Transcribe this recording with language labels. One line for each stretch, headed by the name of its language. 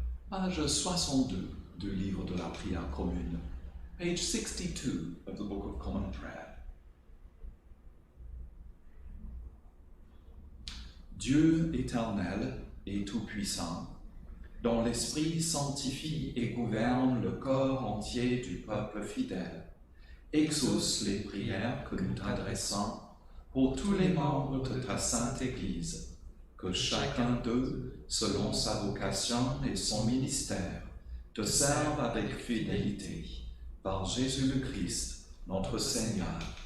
French: Page 62 du livre de la prière commune.
English: Page 62 of the Book of Common Prayer.
French: Dieu éternel et tout-puissant, dont l'Esprit sanctifie et gouverne le corps entier du peuple fidèle, exauce les prières que nous t'adressons pour tous les membres de ta sainte Église, que chacun d'eux, selon sa vocation et son ministère, te serve avec fidélité, par Jésus le Christ, notre Seigneur.